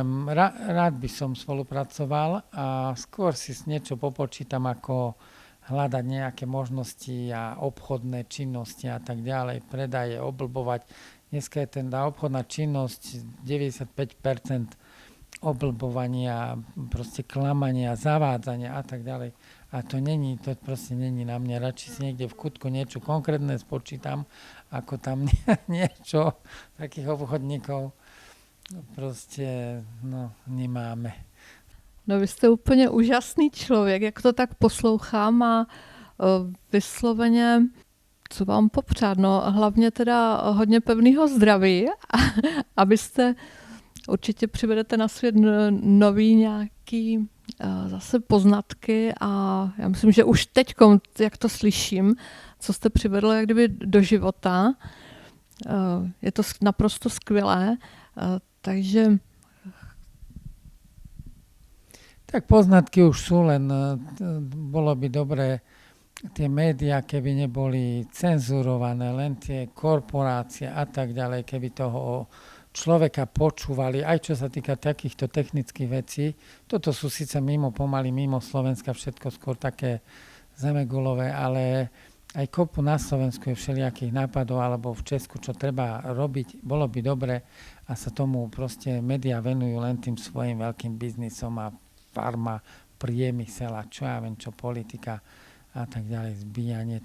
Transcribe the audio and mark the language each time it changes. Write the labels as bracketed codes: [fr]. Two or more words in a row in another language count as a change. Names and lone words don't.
[sk] Rád by som spolupracoval a skôr si niečo popočítam, ako hľadať nejaké možnosti a obchodné činnosti a tak ďalej, predaje, oblbovať Dneska je tá obchodná činnosť 95% oblbovania, proste klamania, zavádzania a tak ďalej. [cs] A to proste není na mne. [sk] Radšej si niekde v kutku niečo konkrétne spočítam, ako tam niečo takých obchodníkov proste nemáme. [cs] No vy jste úplně úžasný člověk, jak to tak poslouchám a vysloveně, co vám popřát, no hlavně teda hodně pevného zdraví, abyste určitě přivedete na svět nový nějaký zase poznatky a já myslím, že už teďkom, jak to slyším, co jste přivedl jak kdyby do života, je to naprosto skvělé, takže... [sk] Tak poznatky už sú, len bolo by dobré tie médiá, keby neboli cenzurované, len tie korporácie a tak ďalej, keby toho človeka počúvali, aj čo sa týka takýchto technických vecí. Toto sú síce pomaly mimo Slovenska, všetko skôr také zemegulové, ale aj kopu na Slovensku je všelijakých nápadov, alebo v Česku, čo treba robiť, bolo by dobre a sa tomu proste médiá venujú len tým svojim veľkým biznisom a farma, priemysel a čo ja viem, čo politika a tak ďalej, zbíjanie.